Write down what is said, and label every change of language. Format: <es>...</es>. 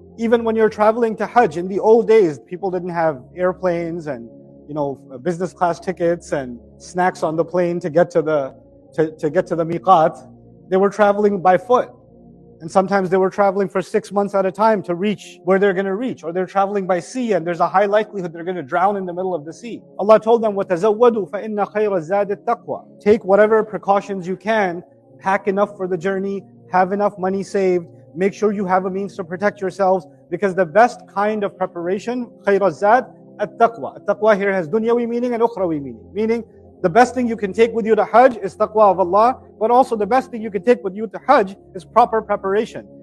<en>Even when you're traveling to Hajj, in the old days, people didn't have airplanes and business class tickets and snacks on the plane to get to the miqat. They were traveling by foot. And sometimes they were traveling for 6 months at a time to reach where they're going to reach. Or they're traveling by sea and there's a high likelihood they're going to drown in the middle of the sea. Allah told them,</en> <ar>وَتَزَوَّدُوا فَإِنَّ خَيْرَ الزَّادِ التَّقْوَى.</ar> <en>Take whatever precautions you can, pack enough for the journey, have enough money saved, make sure you have a means to protect yourselves, because the best kind of preparation,</en> <ar>خَيْرَ الزَّادِ التَّقْوَى.</ar> <en>At-taqwa here has dunyawi meaning and ukhrawi meaning. Meaning, the best thing you can take with you to Hajj is taqwa of Allah, but also the best thing you can take with you to Hajj is proper preparation.</en>